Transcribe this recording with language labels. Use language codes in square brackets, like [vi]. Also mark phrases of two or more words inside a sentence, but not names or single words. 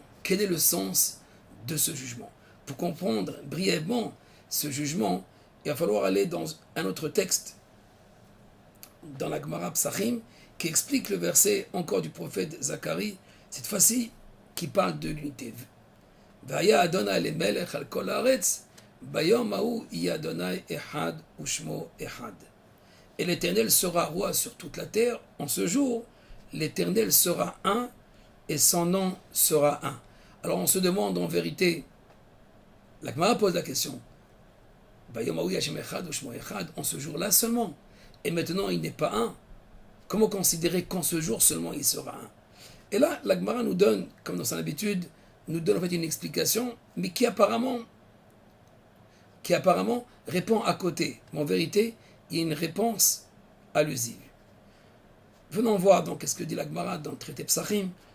[fr] Quel est le sens de ce jugement? Pour comprendre brièvement ce jugement, il va falloir aller dans un autre texte, dans la Gemara Psachim, qui explique le verset encore du prophète Zacharie, cette fois-ci qui parle de l'unité. [he] ויהיה ה׳ למלך על כל הארץ ביום ההוא יהיה ה׳ אחד ושמו אחד. [fr] Et l'Éternel sera roi sur toute la terre. En ce jour, l'Éternel sera un et son nom sera un. Alors on se demande en vérité, la Gemara pose la question, [he] ביום ההוא השם אחד ושמו אחד, [fr] en ce jour-là seulement. Et maintenant il n'est pas un. Comment considérer qu'en ce jour seulement il sera un? Et là, la Gemara nous donne, comme dans son habitude, nous donne en fait une explication, mais qui apparemment répond à côté. Mais en vérité, il y a une réponse allusive. Venons voir donc ce que dit la Gemara dans le traité Psachim.